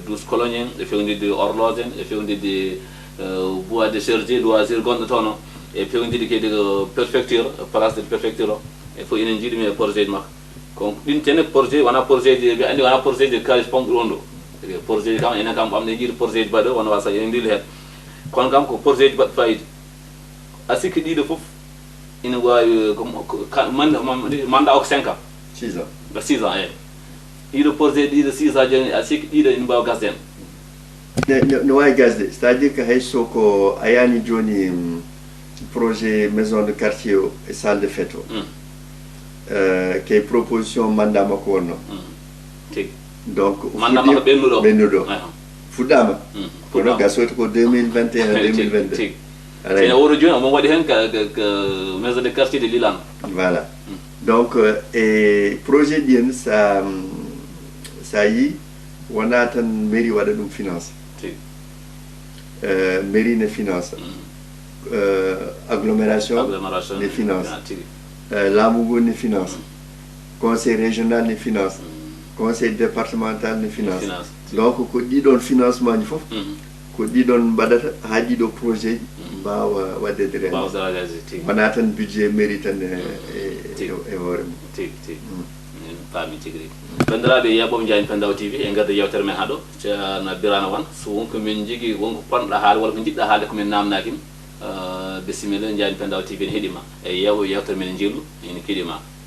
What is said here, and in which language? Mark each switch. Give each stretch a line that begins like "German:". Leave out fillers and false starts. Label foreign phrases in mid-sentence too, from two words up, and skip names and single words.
Fula: 12 cologne en e fewnidde horloge en e fewnidde
French: bois de
Fula: serdi loisir gonɗo toon e fewnidde kadi ko préfecture
French: place de préfecture
Fula: o e fof enen jiiɗumi e projet ji makko kon ɗin tene projet wona projet ji ɓe andi wona projet ji kalis pomɗi ɗon ɗo projet ji kam enen kam ɓamde jiiɗi projet ji mbaɗo wona wasa enen ndili hen kono kam ko projet ji mbaɗɗo fayida a sikki ɗiɗo foof ina wawi mandat o ko 5 ans 6 ans 6 ans eyyi ɗiɗo projet ɗiɗo 6 ans joni a sikki ɗiɗo ina mbawa gasde hen no wawi gasde
French: c'est à dire que
Fula: hayso ko a yani joni projet
French: maison de quartier
Fula: o e
French: salle de fête
Fula: o kay proposition mandat makko wonno tigi donc mandat makko ɓennuɗo fuɗɗama kono gasoyto ko 2021 2022 tigi ene woro joni omo waɗi hen ko
French: maison de quartier de Lilane voilà donc
Fula: e projet ɗi en sa yi wona tan mairie waɗa ɗum finance mairie ne finance agglomération ne finance laamu ngu ne finance
French: conseil régional
Fula: ne finance
French: conseil départemental
Fula: ne finance donc ko ɗiɗon financement ji fof ko ɗiɗon mbaɗata ha ɗiɗo projet mbawa waɗede réalisé wona tan
French: budget mairie
Fula: tan e hoore mum tigi paami tigi rigi bandiraɓe yaɓoɓe jani Pendaw TV e garde yewtere men haɗo ceerno Birane Wane so wonko min jogui wonko ponɗa haala walla ko jiɗɗa haalde komin namnakima bisimilla jani Pendaw TV ne heeɗima e yewtere men jillu ene keeɗima